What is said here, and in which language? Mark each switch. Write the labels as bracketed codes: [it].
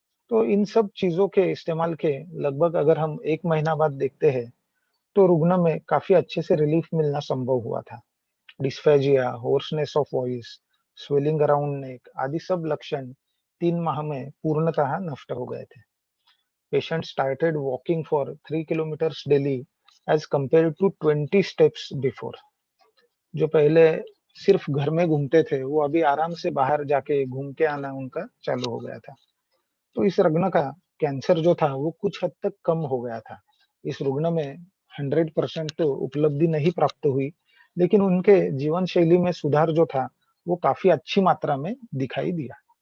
[hi] तो इन सब चीजों के इस्तेमाल के लगभग अगर हम 1 महीना बाद देखते हैं तो रुग्ण में काफी अच्छे से रिलीफ मिलना संभव हुआ था। [en] dysphagia, hoarseness of voice, swelling around neck [hi] आदि सब लक्षण 3 माह में पूर्णतः नष्ट हो गए थे। [en] Patients started walking for 3 kilometers daily as compared to 20 steps before. [hi] जो पहले सिर्फ घर में घूमते थे वो अभी आराम से बाहर जाके घूम के आना उनका चालू हो गया था। तो इस रुग्ण का कैंसर जो था वो कुछ हद तक कम हो गया था। इस रुग्ण में 100% तो उपलब्धि नहीं प्राप्त हुई, लेकिन उनके जीवन शैली में सुधार जो था वो काफी अच्छी मात्रा में दिखाई दिया।